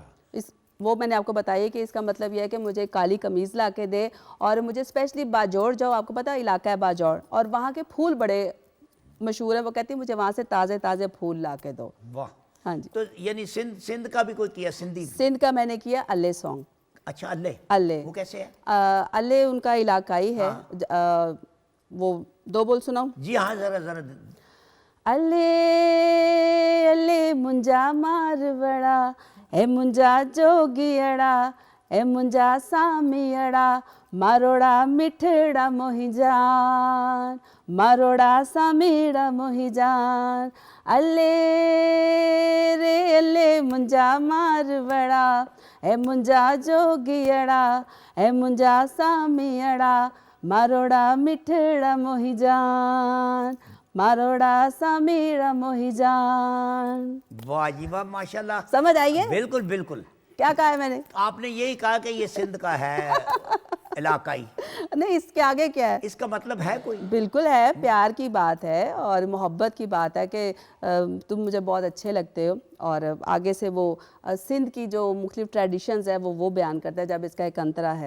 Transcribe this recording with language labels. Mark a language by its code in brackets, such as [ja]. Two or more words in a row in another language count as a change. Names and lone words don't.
[ur] وہ میں نے آپ کو بتایا کہ اس کا مطلب یہ ہے کہ مجھے کالی قمیض لا کے دے، اور مجھے اسپیشلی باجوڑ جاؤ، آپ کو پتا ہے علاقہ ہے باجوڑ، اور وہاں کے پھول بڑے مشہور ہے. وہ کہتی ہے مجھے وہاں سے تازے تازے پھول لا کے دو. वाह। ہاں جی. تو یعنی سندھ سندھ کا بھی کوئی کیا، سندھی? سندھ کا میں نے کیا اللے سانگ. اچھا، اللے. अल्ले, وہ کیسے ہے? اللے ان کا علاقائی ہے۔ وہ 2 بول سناؤں? جی ہاں، ذرا ذرا. [sd] الي الي منهنجا مارواڙا، اي منهنجا جوڳيڙا، اي منهنجا ساميڙا، ماروڙا مٺڙا موهي جان، ماروڙا ساميڙا موهي جان. الي ري الي منهنجا مارواڙا، اي منهنجا جوڳيڙا، اي منهنجا ساميڙا، ماروڙا مٺڙا موهي جان، ماروڙا ساميڙا موهي جان. [ur] واہ جی واہ، ماشاءاللہ. سمجھ آئی ہے? بالکل بالکل. کیا کہا ہے میں نے? آپ نے یہی کہا کہ یہ سندھ کا ہے علاقائی. نہیں، اس کے آگے کیا ہے? اس کا مطلب ہے کوئی? بالکل ہے، پیار کی بات ہے اور محبت کی بات ہے کہ تم مجھے بہت اچھے لگتے ہو، اور آگے سے وہ سندھ کی جو مختلف ٹریڈیشنز ہے وہ بیان کرتا ہے، جب اس کا ایک انترا ہے.